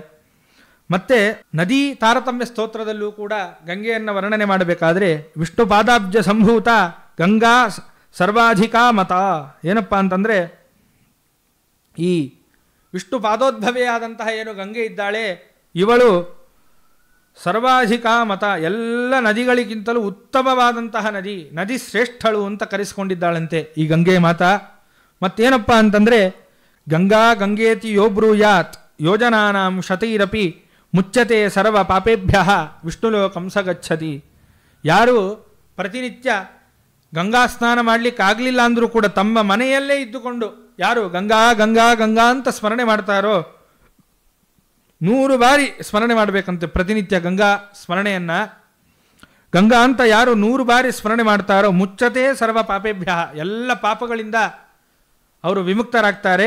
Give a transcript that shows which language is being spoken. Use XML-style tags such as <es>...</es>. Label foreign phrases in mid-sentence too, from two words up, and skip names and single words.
<kn>ಮತ್ತು ನದಿ ತಾರತಮ್ಯ ಸ್ತೋತ್ರದಲ್ಲೂ ಕೂಡ ಗಂಗೆಯನ್ನು ವರ್ಣನೆ ಮಾಡಬೇಕಾದ್ರೆ</kn> <sa>ವಿಷ್ಣು ಪಾದಾಬ್ಜ ಸಂಭೂತ ಗಂಗಾ ಸರ್ವಾಧಿಕಾ ಮತ,</sa> <kn>ಏನಪ್ಪ ಅಂತಂದರೆ ಈ ವಿಷ್ಣು ಪಾದೋದ್ಭವೆಯಾದಂತಹ ಏನು ಗಂಗೆ ಇದ್ದಾಳೆ ಇವಳು</kn> <sa>ಸರ್ವಾಧಿಕಾ ಮತ,</sa> <kn>ಎಲ್ಲ ನದಿಗಳಿಗಿಂತಲೂ ಉತ್ತಮವಾದಂತಹ ನದಿ ಶ್ರೇಷ್ಠಳು ಅಂತ ಕರೆಸಿಕೊಂಡಿದ್ದಾಳಂತೆ ಈ ಗಂಗೆ ಮಾತಾ. ಮತ್ತೇನಪ್ಪ ಅಂತಂದರೆ</kn> <sa>ಗಂಗೇತಿ ಯೋ ಬ್ರೂಯಾತ್ ಯೋಜನಾನಾಂ ಶತೈರಪಿ ಮುಚ್ಚತೆ ಸರ್ವ ಪಾಪೇಭ್ಯ ವಿಷ್ಣುಲೋಕಂ ಸ ಗಚ್ಚತಿ.</sa> <kn>ಯಾರು ಪ್ರತಿನಿತ್ಯ ಗಂಗಾ ಸ್ನಾನ ಮಾಡಲಿಕ್ಕಾಗಲಿಲ್ಲ ಅಂದರೂ ಕೂಡ ತಮ್ಮ ಮನೆಯಲ್ಲೇ ಇದ್ದುಕೊಂಡು ಯಾರು ಗಂಗಾ ಗಂಗಾ ಗಂಗಾ ಅಂತ ಸ್ಮರಣೆ ಮಾಡ್ತಾರೋ 100 ಬಾರಿ ಸ್ಮರಣೆ ಮಾಡಬೇಕಂತೆ ಪ್ರತಿನಿತ್ಯ ಗಂಗಾ ಸ್ಮರಣೆಯನ್ನು. ಗಂಗಾ ಅಂತ ಯಾರು 100 ಬಾರಿ ಸ್ಮರಣೆ ಮಾಡ್ತಾರೋ</kn> <sa>ಮುಚ್ಚತೆ ಸರ್ವ ಪಾಪೇಭ್ಯ,</sa> <kn>ಎಲ್ಲ ಪಾಪಗಳಿಂದ ಅವರು ವಿಮುಕ್ತರಾಗ್ತಾರೆ.</kn>